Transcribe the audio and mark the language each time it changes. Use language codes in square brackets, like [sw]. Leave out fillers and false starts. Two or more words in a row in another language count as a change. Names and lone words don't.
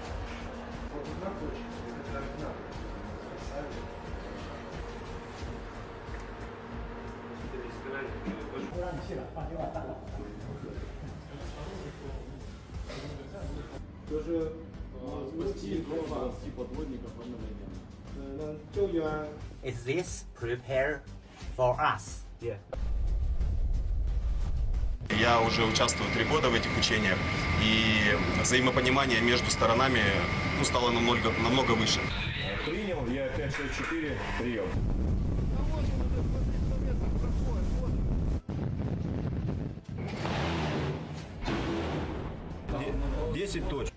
[ru] 就是20 подводников одновременно. [zh] 救援。 [en] Is this prepared for us? Yeah. [ru] Я уже участвую 3 года в этих учениях, и взаимопонимание между сторонами стало намного выше. Принял, я 564, прием. Десять точек.